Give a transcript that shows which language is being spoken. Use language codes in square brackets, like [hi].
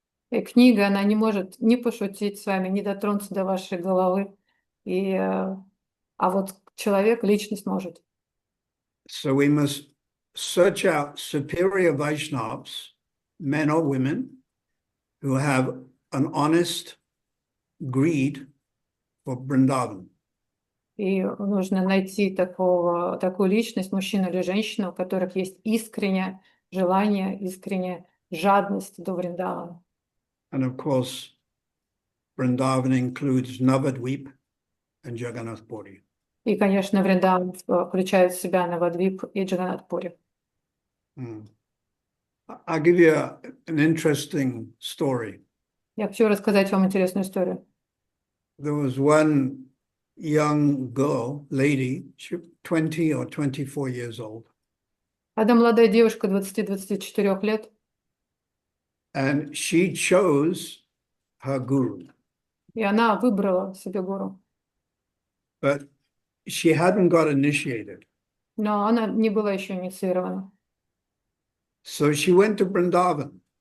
[ru] И книга, она не может ни пошутить с вами, ни дотронуться до вашей головы. А вот человек, личность может. [en] So we must search out superior Vaishnavas, men or women, who have an honest greed for Vrindavan. [ru] И нужно найти такую личность, мужчину или женщину, у которых есть искреннее желание, искренняя жадность до Вриндавана. [en] And of course, Vrindavan includes Navadvip and Jagannath Puri. [ru] И, конечно, Вриндаван включает в себя Навадвип и Джаганнат-пури. [en] I'll give you an interesting story. [ru] Я хочу рассказать вам интересную историю. [en] There was one young girl, lady, she was 20 or 24 years old. [ru] Одна молодая девушка 20-24 лет. [en] And she chose her guru. [ru] И она выбрала себе гуру. [en] But she hadn't got initiated. [ru] Но она не была еще инициирована. [en] So she went to Vrindavan.